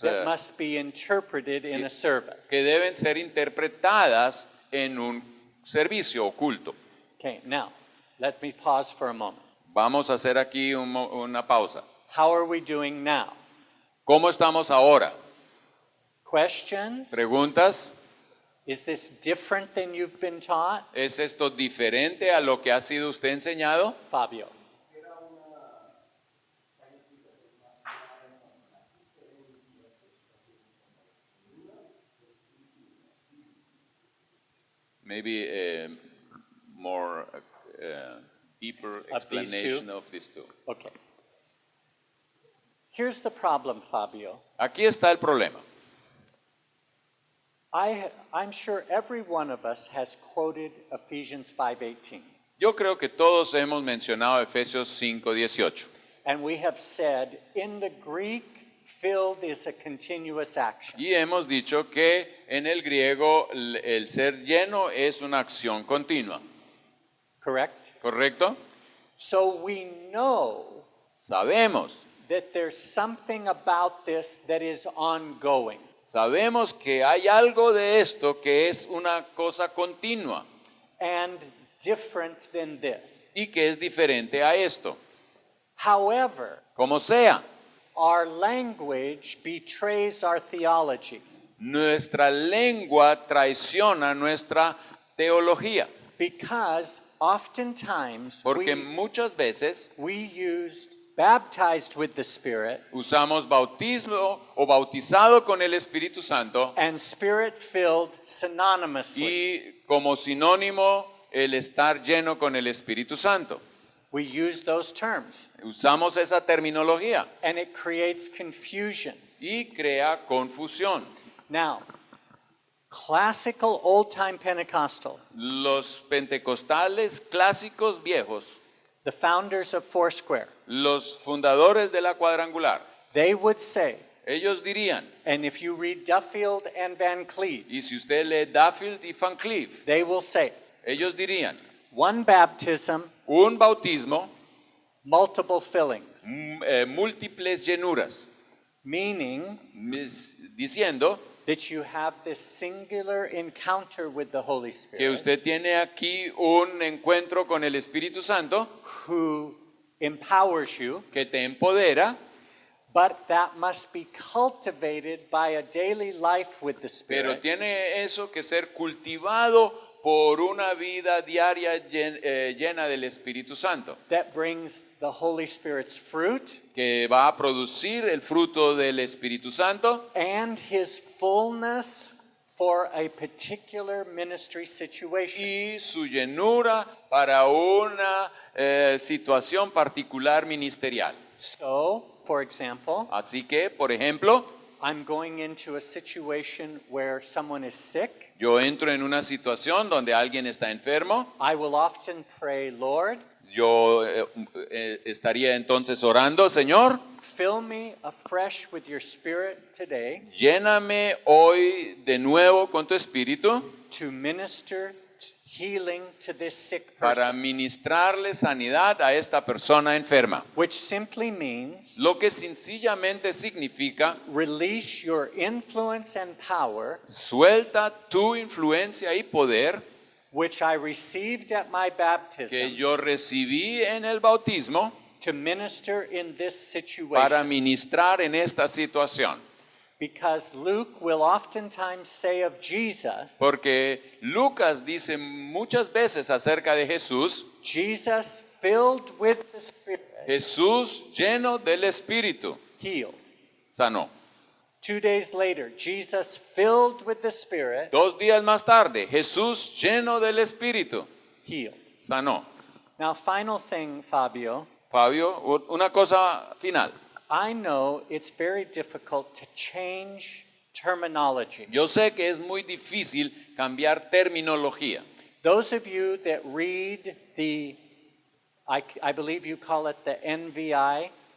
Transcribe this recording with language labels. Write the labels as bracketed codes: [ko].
[en] that must be interpreted in a service. [es] que deben ser interpretadas en un servicio oculto. [en] Okay, now, let me pause for a moment. [es] Vamos a hacer aquí una pausa. [en] How are we doing now? [es] ¿Cómo estamos ahora? [en] Questions? [es] ¿Preguntas? [en] Is this different than you've been taught? [es] ¿Es esto diferente a lo que ha sido usted enseñado? [en] Fabio. Maybe a more deeper Of these two? explanation of these two. Okay. Here's the problem, Fabio. [es] Aquí está el problema. [en] I'm sure every one of us has quoted Ephesians 5:18. [es] Yo creo que todos hemos mencionado Efesios 5:18. [en] And we have said, in the Greek, filled is a continuous action. [es] Y hemos dicho que en el griego el ser lleno es una acción continua. [en] Correct? [es] ¿Correcto? [en] So we know [es] Sabemos. [en] that there's something about this that is ongoing. [es] Sabemos que hay algo de esto que es una cosa continua [en] And different than this. [es] y que es diferente a esto. [en] However, [es] Como sea, [en] our language betrays our theology [es] nuestra lengua traiciona nuestra teología, [en] because oftentimes [es] porque muchas veces [en] we used baptized with the Spirit [es] usamos bautismo o bautizado con el Espíritu Santo [en] and Spirit-filled synonymously. [es] y como sinónimo el estar lleno con el Espíritu Santo. [en] We use those terms, [es] Usamos esa terminología [en] and it creates confusion. [es] y crea confusión. [en] Now, classical old-time Pentecostals, [es] Los pentecostales clásicos viejos, [en] the founders of Foursquare, [es] los fundadores de la cuadrangular, [en] they would say, [es] ellos dirían, [en] and if you read Duffield and Van Cleve, [es] y si usted lee Duffield y Van Cleef, [en] they will say, [es] ellos dirían, [en] one baptism, [es] un bautismo, [en] multiple fillings, [es] múltiples llenuras, [en] meaning [es] diciendo [en] that you have this singular encounter with the Holy [es] que [en] Spirit [es] usted tiene aquí un encuentro con el Espíritu Santo [en] who empowers you, [es] que te empodera, [en] but that must be cultivated by a daily life with the [es] pero [en] Spirit [es] tiene eso que ser cultivado por una vida diaria llena del Espíritu Santo, [en] that brings the Holy Spirit's fruit [es] que va a producir el fruto del Espíritu Santo [en] and His fullness for a particular ministry situation. [es] y su llenura para una situación particular ministerial. [en] So, for example, [es] Así que, por ejemplo, [en] I'm going into a situation where someone is sick. [es] yo entro en una situación donde alguien está enfermo, [en] I will often pray, Lord, [es] yo estaría entonces orando, Señor, [en] fill me afresh with your Spirit today [es] lléname hoy de nuevo con tu Espíritu [en] to minister healing to this sick [es] para [en] person. [es] ministrarle sanidad a esta persona enferma. [en] Which simply means [es] Lo que sencillamente significa, [en] release your influence and power, [es] suelta tu influencia y poder [en] which I received at my [es] que [en] baptism, [es] yo recibí en el bautismo [en] to minister in this [es] para [en] situation. [es] ministrar en esta situación. [en] Because Luke will oftentimes say of Jesus, [es] Porque Lucas dice muchas veces acerca de Jesús, [en] Jesus filled with the Spirit, [es] Jesús lleno del Espíritu, [en] healed. [es] sanó. [en] 2 days later, Jesus filled with the Spirit, [es] 2 días más tarde, Jesús lleno del Espíritu, [en] healed. [es] sanó. [en] Now, final thing, Fabio, [es] Fabio, una cosa final. [en] I know it's very difficult to change terminology. [es] Yo sé que es muy difícil cambiar terminología. [en] Those of you that read the, I believe you call it the NVI,